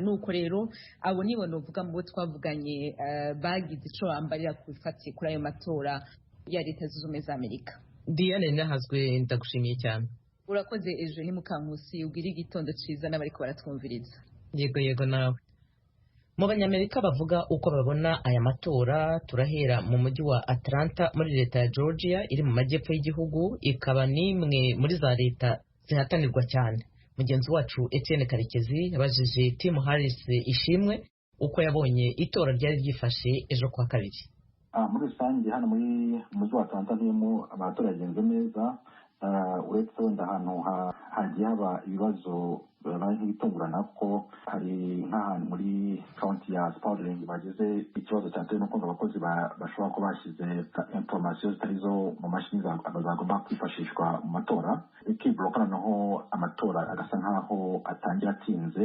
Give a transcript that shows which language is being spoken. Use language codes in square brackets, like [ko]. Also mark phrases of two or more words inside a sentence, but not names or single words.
[rw] Nuko rero abo nibo novuga mu bo twavuganye bagize ico bambarira kubifatiye kuri ayo matora ya Leta Zunze Ubumwe za Amerika. Diane Nahazwe, ndagushimiye cyane. Urakoze Eugenie Mukankusi, ugira igitondo ciza n'abariko baratwumviriza. Yego nawe. Mu banyamerika bavuga uko babona aya matora, turahera mu mujyi wa Atlanta muri leta ya Georgia iri mu majyepfo y'igihugu, ikaba n'imwe muri za leta zihatanirwa cyane. Mugenzi wacu Etienne Karekezi yabajije Tim Harris Ishimwe uko yabonye itora ryari ryifashe ejo kwa kabiri. Muri rusange hano muri mujyi wa Atlanta harimo amatora yagenze neza, uretse wenda ahantu hagiye haba ibibazo nk'ibitungurana, ko hari nk'ahantu muri county ya Spalding bagize ikibazo cyatewe n'uko abakozi bashobora kuba bashyize information zitari zo mu mashini zagomba kwifashishwa mu matora, ikibloka noneho amatora agasa nk'aho atangira atinze.